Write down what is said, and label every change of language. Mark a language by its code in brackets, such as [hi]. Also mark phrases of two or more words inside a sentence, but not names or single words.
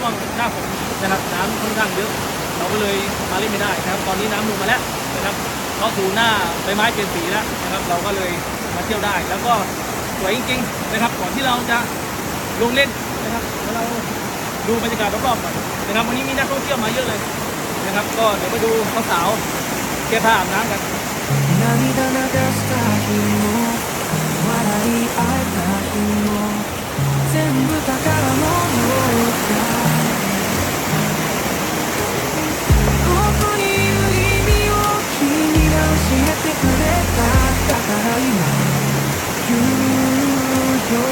[th] วงหน้าฝนนะครับน้ำค่อนข้างเยอะเราก็เลยมาเล่นไม่ได้นะครับตอนนี้น้ำลงมาแล้วนะครับก็ถูหน้าใบไม้เป็นสีแล้วนะครับเราก็เลยมาเที่ยวได้แล้วก็สวยจริงๆนะครับก่อนที่เราจะลงเล่นนะครับแล้วเราดูบรรยากาศรอบๆก่อนนะครับวันนี้มีนักท่องเที่ยวมาเยอะเลยนะครับก็เดี๋ยวมาดูสาวๆแก้ผ้าอาบน้ำกัน [ja] 涙流した日も笑い合えた日も全部宝物だここにいる意味を君が教えてくれただから今言うよ